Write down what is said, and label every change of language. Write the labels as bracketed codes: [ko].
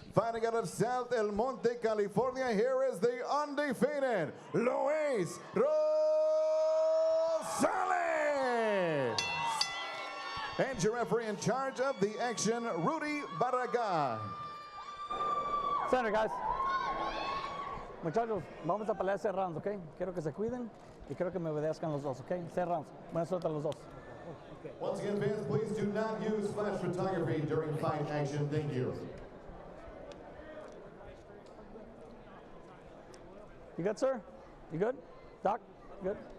[en] Fighting out of South El Monte, California, here is the undefeated Luis Rosales. And your referee in charge of the action, Rudy Barragán. Center, guys. [es] Muchachos, vamos a pelear 6 rounds, ¿ok? Quiero que se cuiden y quiero que me obedezcan los dos, ¿ok? 6 rounds. Buena suerte a los dos. [en] Once again, fans, please do not use flash photography during fight action. Thank you. You good, sir? You good? Doc? Good?